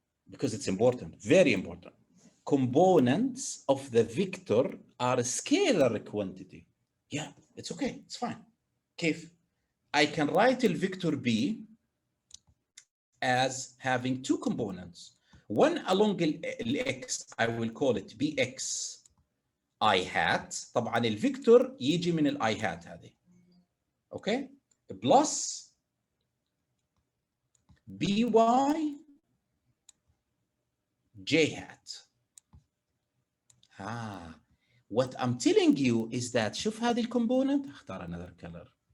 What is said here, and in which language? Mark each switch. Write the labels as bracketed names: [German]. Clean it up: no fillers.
[English] Because it's important, very important. Components of the vector are a scalar quantity. Yeah, it's okay, it's fine. [Arabic] كيف? [English] I can write the vector B as having two components. One along the x, I will call it bx I hat. [Arabic] طبعا الفيكتور يجي من الاي هات هذه. [English] Okay? Plus by j hat. What I'm telling you is that [Arabic] شوف هذه الكومبوننت، اختار [English] another color.